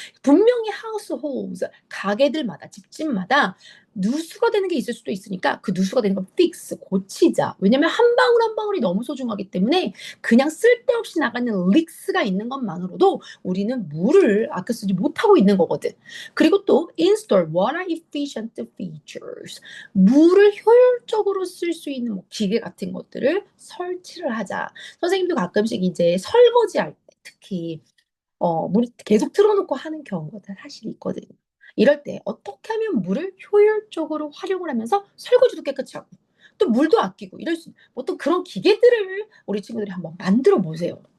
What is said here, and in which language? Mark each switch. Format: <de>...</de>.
<ko>분명히 households, 가게들마다, 집집마다 누수가 되는 게 있을 수도 있으니까 그 누수가 되는 걸 fix, 고치자. 왜냐면 한 방울 한 방울이 너무 소중하기 때문에 그냥 쓸데없이 나가는 leaks가 있는 것만으로도 우리는 물을 아껴 쓰지 못하고 있는 거거든. 그리고 또</ko> <en>install water efficient features.</en> <ko>물을 효율적으로 쓸 수 있는 뭐 기계 같은 것들을 설치를 하자. 선생님도 가끔씩 이제 설거지할 때 특히 물을 계속 틀어놓고 하는 경우가 사실 있거든요. 이럴 때 어떻게 하면 물을 효율적으로 활용을 하면서 설거지도 깨끗이 하고 또 물도 아끼고 이럴 수 어떤 그런 기계들을 우리 친구들이 한번 만들어 보세요.</ko>